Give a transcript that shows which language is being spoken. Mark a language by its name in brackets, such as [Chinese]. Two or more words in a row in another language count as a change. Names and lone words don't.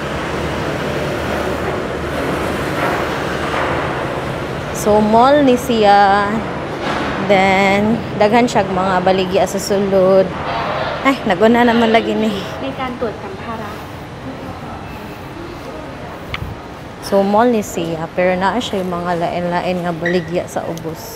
[Cebuano] So mall ni siya. Then daghan siya mga baligya sa sulod. Ay, naguna naman lagi ni. [Thai] ในการตรวจสัมภาระ [Cebuano] So mall ni siya pero naa siya yung mga lain-lain nga baligya sa ubos.